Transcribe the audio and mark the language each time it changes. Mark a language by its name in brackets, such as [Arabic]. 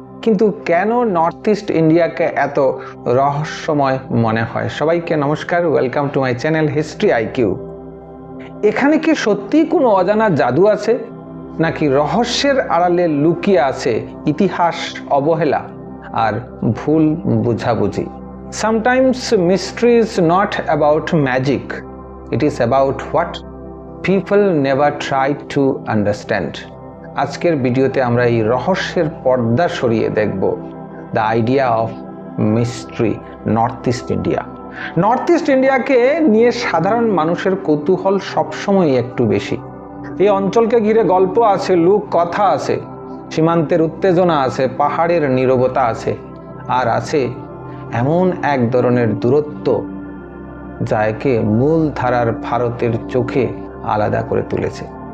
[Bangla] কিন্তু কেন north east ইন্ডিয়াকে এত রহস্যময় মনে হয়? সবাইকে নমস্কার, [English] Welcome to my channel history IQ. [Bangla] এখানে কি সত্যিই কোনো অজানা জাদু আছে, নাকি রহস্যের আড়ালে লুকিয়ে আছে ইতিহাস, অবহেলা আর ভুল বুঝাবুঝি? [English] Sometimes mystery is not about magic. It is about what people never try to understand. [Bangla] আজকের ভিডিওতে আমরা এই রহস্যের পর্দা সরিয়ে দেখব [English] The idea of mystery North East India. [Bangla] North east ইন্ডিয়াকে নিয়ে সাধারণ মানুষের কৌতূহল সবসময় একটু বেশি। এই অঞ্চলকে ঘিরে গল্প আছে, লোক কথা আছে, সীমান্তের উত্তেজনা আছে, পাহাড়ের নীরবতা আছে, আর আছে এমন এক ধরনের দূরত্ব যা একে মূল ধারার ভারতের চোখে আলাদা করে তুলেছে।